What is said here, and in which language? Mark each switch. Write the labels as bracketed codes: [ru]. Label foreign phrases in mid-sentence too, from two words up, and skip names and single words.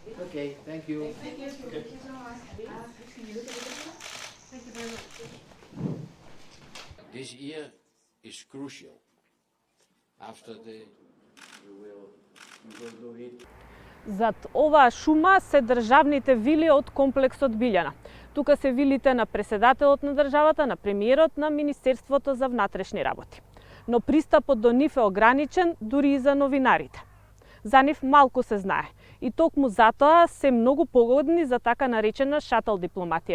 [en] Okay, thank you. Thank you so much. Thank you very much. This year is crucial. After you will do it. [mk] Зад оваа шума се државните вили од комплексот Билјана. Тука се вилите на преседателот на државата, на премиерот, на Министерството за внатрешни работи. Но пристапот до нив е ограничен дури и за новинарите. За нив малку се знае и токму затоа се многу погодни за така наречена шатл дипломатија.